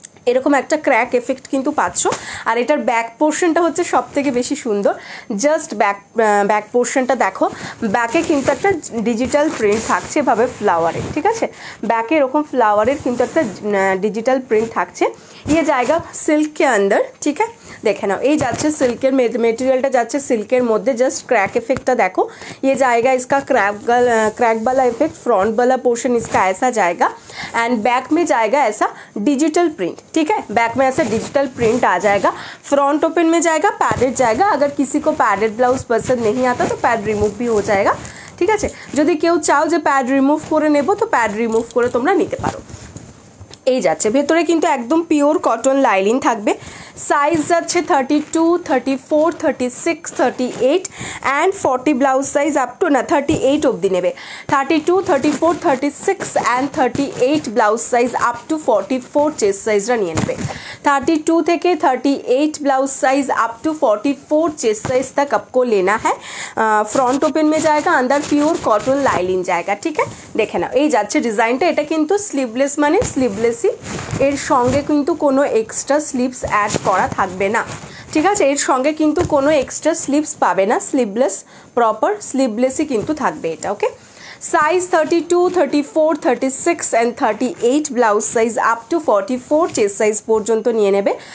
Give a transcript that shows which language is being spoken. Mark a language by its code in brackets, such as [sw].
[bn] এরকম একটা crack effect কিন্তু পাচ্ছ। আর এটার ব্যাক পোর্শনটা হচ্ছে সব থেকে বেশি সুন্দর। জাস্ট ব্যাক পোর্শনটা দেখো, ব্যাকে কিন্তু একটা ডিজিটাল প্রিন্ট থাকছে এভাবে ফ্লাওয়ারের, ঠিক আছে। ব্যাকে এরকম ফ্লাওয়ারের কিন্তু একটা ডিজিটাল প্রিন্ট থাকছে। [hi] ये जाएगा सिल्क के अंदर, ठीक है। देखे ना, ये [bn] যাচ্ছে সিল্কের মেটেরিয়ালটা যাচ্ছে সিল্কের মধ্যে। [en] just crack [hi] इफेक्टটা देखो, ये जाएगा इसका क्रैक वाला इफेक्ट। फ्रंट वाला पोर्शन इसका ऐसा जाएगा एंड बैक में जाएगा ऐसा डिजिटल प्रिंट, ठीक है। बैक में ऐसा डिजिटल प्रिंट आ जाएगा। फ्रंट ओपन में जाएगा, पैडेड जाएगा। अगर किसी को पैडेड ब्लाउज पसंद नहीं आता तो पैड रिमूव भी हो जाएगा, [bn] ঠিক আছে। যদি কেউ চাও যে প্যাড রিমুভ করে নেব তো প্যাড রিমুভ করে তোমরা নিতে পারো। এই যাচ্ছে ভেতরে কিন্তু একদম পিওর কটন লাইলিন থাকবে। সাইজ যাচ্ছে 32, 34, 36, 38 and 40 blouse size up to না 38 অবধি নেবে। 32, 34, 36 and 38 blouse size up to 44 chest সাইজরা নিয়ে নেবে। [hi] 32 [bn] থেকে [hi] 38 blouse size up to 44 chest size तक आपको लेना है। फ्रंट ओपन में जाएगा, अंदर प्योर कॉटन लाइलिन जाएगा, ठीक है। देखे ना, [bn] এই যাচ্ছে ডিজাইনটা। এটা কিন্তু স্লিভলেস মানে স্লিভলেসই, এর সঙ্গে কিন্তু কোনো এক্সট্রা স্লিভস অ্যাড করা থাকবে না, ঠিক আছে। এর সঙ্গে কিন্তু কোনো এক্সট্রা স্লিভস পাবে না, স্লিভলেস প্রপার স্লিভলেসই কিন্তু থাকবে এটা, ওকে। Size 32, 34, 36 and 38 blouse size up to 44 chest size পর্যন্ত নিয়ে নেবে।